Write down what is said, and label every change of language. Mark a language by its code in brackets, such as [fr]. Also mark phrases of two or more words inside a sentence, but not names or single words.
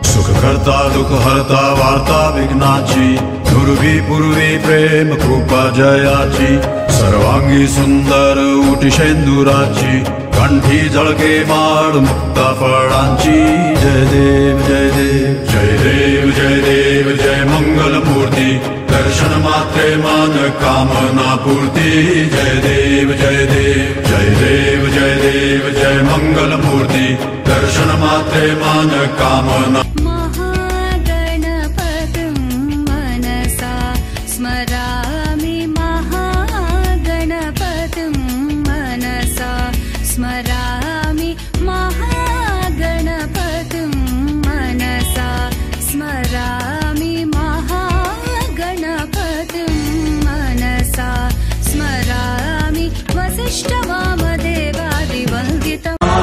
[mr] सुखहर्ता दुःखहर्ता वार्ता विघ्नाची दुर्वी पूर्वी प्रेम कृपा जयाची सर्वांगी सुंदर उटिशेंदुराची कंठी झळके माळ मुक्ता फळांची जय देव जय देव जय देव जय देव जय मंगल मूर्ती दर्शन मात्रे मन कामना पूर्ती जय देव जय देव जय देव जय देव जय मंगल मूर्ती दर्शन मात्रे मन कामना [sa] स्मरामि महागणपतिं मनसा स्मरामि महागणपतिं मनसा स्मरामि वसिष्ठवामदेवादिवन्दितम्